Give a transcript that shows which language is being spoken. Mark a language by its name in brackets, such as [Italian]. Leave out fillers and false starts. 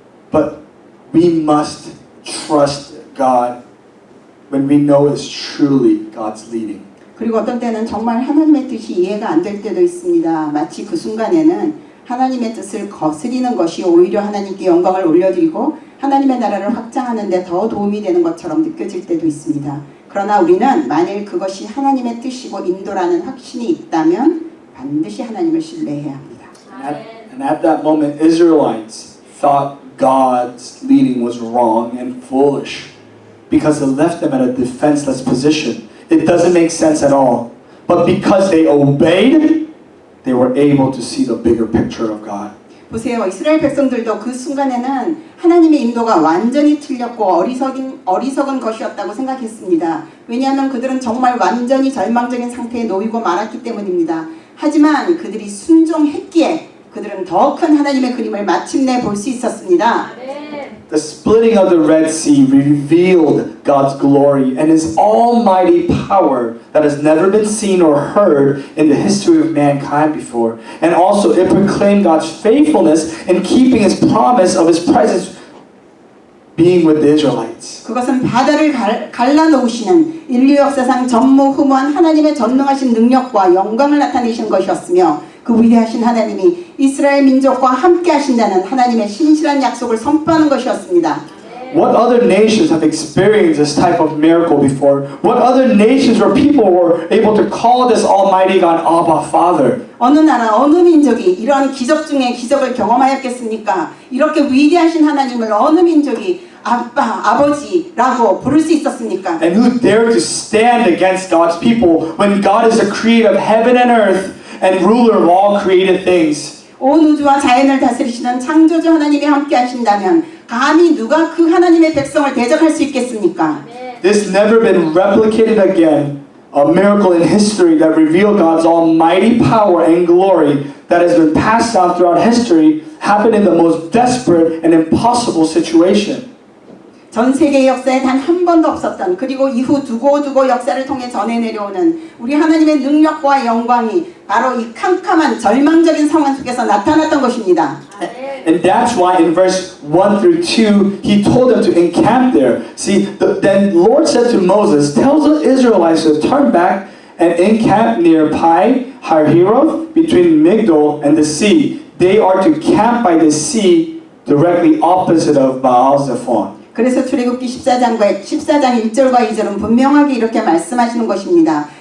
[English] But we must trust God when we know it's truly God's leading. [Korean] 그리고 어떤 때는 정말 하나님의 뜻이 이해가 안 될 때도 있습니다. 마치 그 순간에는 하나님의 뜻을 거스리는 것이 오히려 하나님께 영광을 올려드리고 하나님의 나라를 확장하는 데 더 도움이 되는 것처럼 느껴질 때도 있습니다. 그러나 우리는 만일 그것이 하나님의 뜻이고 인도라는 확신이 있다면 반드시 하나님을 신뢰해야 합니다. [English] And at that moment, Israelites thought God's leading was wrong and foolish because it left them at a defenseless position. It doesn't make sense at all. But because they obeyed, they were able to see the bigger picture of God. [Korean] 보세요. 이스라엘 백성들도 그 순간에는 하나님의 인도가 완전히 틀렸고 어리석은 것이었다고 생각했습니다. 왜냐하면 그들은 정말 완전히 절망적인 상태에 놓이고 말았기 때문입니다. 하지만 그들이 순종했기에 그들은 더 큰 하나님의 그림을 마침내 볼 수 있었습니다. [English] The splitting of the Red Sea revealed God's glory and His almighty power that has never been seen or heard in the history of mankind before. And also it proclaimed God's faithfulness in keeping His promise of His presence being with the Israelites. [Korean] 그것은 바다를 갈라놓으시는 인류 역사상 전무후무한 하나님의 전능하신 능력과 영광을 나타내신 것이었으며 그 위대하신 하나님이 이스라엘 민족과 함께 하신다는 하나님의 신실한 약속을 선포하는 것이었습니다. [English] What other nations have experienced this type of miracle before? What other nations or people were able to call this Almighty God Abba Father? [Korean] 어느 나라, 어느 민족이 이러한 기적 중에 기적을 경험하였겠습니까? 이렇게 위대하신 하나님을 어느 민족이 아빠, 아버지라고 부를 수 있었습니까? [English] And who dared to stand against God's people when God is the creator of heaven and earth and ruler of all created things? [Korean] 온 우주와 자연을 다스리시는 창조주 하나님이 함께 하신다면 감히 누가 그 하나님의 백성을 대적할 수 있겠습니까? [English] This never been replicated again. A miracle in history that revealed God's almighty power and glory that has been passed down throughout history happened in the most desperate and impossible situation. [Korean] 전 세계 역사에 단 한 번도 없었던 그리고 이후 두고두고 역사를 통해 전해 내려오는 우리 하나님의 능력과 영광이 바로 이 캄캄한 절망적인 상황 속에서 나타났던 것입니다. [English] And that's why in verse 1 through 2, he told them to encamp there. See, then Lord said to Moses, tell the Israelites to turn back and encamp near Pi Hahiroth between Migdol and the sea. They are to camp by the sea directly opposite of Baal Zephon. [Korean] 그래서 출애굽기 14장 1절과 2절은 분명하게 이렇게 말씀하시는 것입니다.